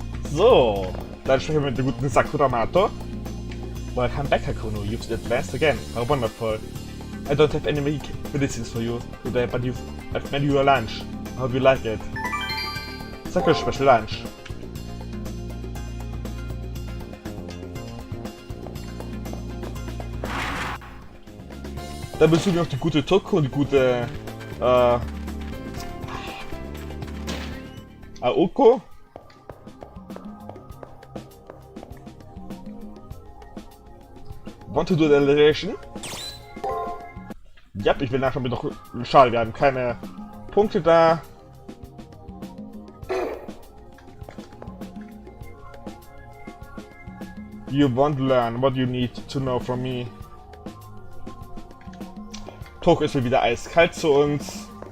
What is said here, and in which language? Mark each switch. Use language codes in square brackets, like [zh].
[de] So, dann sprechen wir mit der guten Sakuramato. [en] Welcome back, Hakuno. You've advanced again. How wonderful. I don't have any medicines for you today, but I've made you your lunch. I hope you like it. Sakura special lunch. [de] Dann besuchen wir noch die gute Toko und die gute Aoko. [en] Want to do the alliteration? [de] Ja, ich will nachschauen, ob wir noch. Schade, wir haben keine Punkte da. [en] You won't learn what you need to know from me. [de] Toko ist wieder eiskalt zu uns.